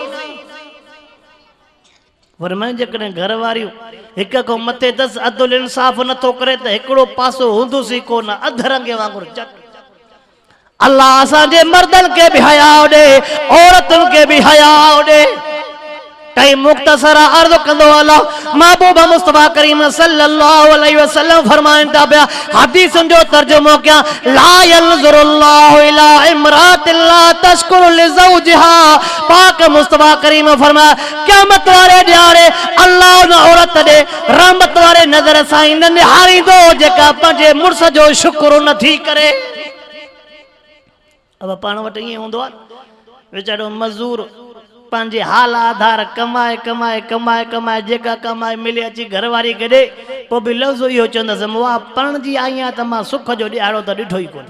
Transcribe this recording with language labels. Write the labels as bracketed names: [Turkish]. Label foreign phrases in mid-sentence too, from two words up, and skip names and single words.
[Sindhi] फरमाइनि जेकॾहिं घरवारियूं 1 खां मथे 10 अदुल इंसाफ़ नथो करे त हिकिड़ो पासो हूंदुसि कोन, अधरंगे वांगुरु चक। अल्लाह असांजे मर्दनि खे बि हया ॾे, औरतुनि खे बि हया ॾे। कई मुख्तसर अर्ज़ कंदो अल्लाह महबूब मुस्तफा करीम [Arabic] صلى الله عليه وسلم [Sindhi] फरमाइनि था पिया, हदीसुनि जो तर्जुमो कयां, [Arabic] لا ينظر الله إلى امرأة لا تشكر لزوجها. [Sindhi] पाक मुस्तफा करीम फरमाया, क़यामत वारे ॾियारे अल्लाह उन औरत ॾे रहमत वारे नज़र सां न निहारींदो जेका पंहिंजे मुड़ुस जो शुक्र नथी करे। अब पाण वटि ईअं हूंदो आहे, वीचारो मज़दूर पंहिंजे हाल आधार कमाए कमाए कमाए कमाए जेका कमाए मिले अची घरवारी खे ॾे, पोइ बि लफ़्ज़ इहो चवंदसि मां पणजी आई आहियां त मां सुख जो ॾियारो त ॾिठो ई कोन।